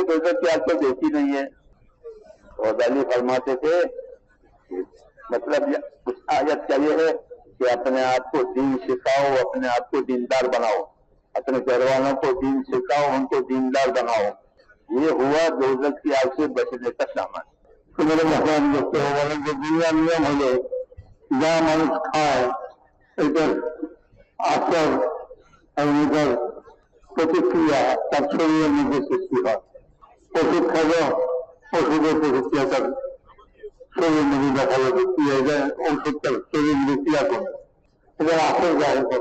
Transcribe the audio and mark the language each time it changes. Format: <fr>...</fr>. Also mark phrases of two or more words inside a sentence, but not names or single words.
<ur>دوزخ کی آگ تو دیکھی نہیں ہے. اور علی فرماتے تھے مطلب اس آیت کا یہ ہے کہ اپنے آپ کو دین سکھاؤ، اپنے آپ کو دیندار بناؤ، اپنے گھر والوں کو دین سکھاؤ، ان کو دیندار بناؤ. یہ ہوا دوزخ کی آگ سے بچنے کا سامان. تو میرے محترم دوستو، جو دنیا نیم</ur> <bn>হলো যা মানুষ খায় এটার আসর এবং এটার প্রতিক্রিয়া তার শরীরের মধ্যে সৃষ্টি হয়. ওষুধ খাবো, ওষুধের প্রতিক্রিয়া তার শরীরের মধ্যে দেখা যাবে কি হয়ে যায়, ওষুধ তার শরীরের মধ্যে ক্রিয়া করবে, এটার আসর জাহির করে.</bn>